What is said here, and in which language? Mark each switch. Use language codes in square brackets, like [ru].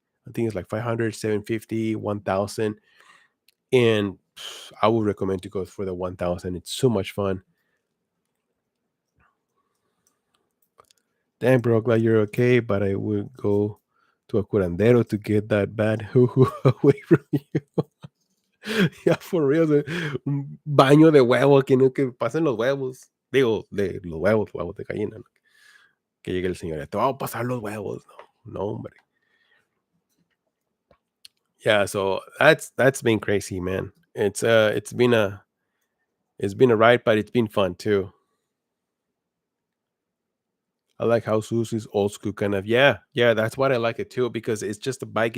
[en] I think it's like 500, 750, 1,000. And I would recommend to go for the 1,000. It's so much fun. Damn, bro, glad you're okay, but I would go to a curandero to get that bad hoo away from you. Yeah, for real. [es] Un baño de huevo, que no que pasen los huevos. Digo, de los huevos de gallina, ¿no? que llegue el señor, te va a pasar los huevos. No, no, hombre. [en] Yeah, so that's been crazy, man. It's been a ride, but it's been fun too. I like how Susie's old school kind of, yeah, yeah, that's what I like it too, because it's just a bike.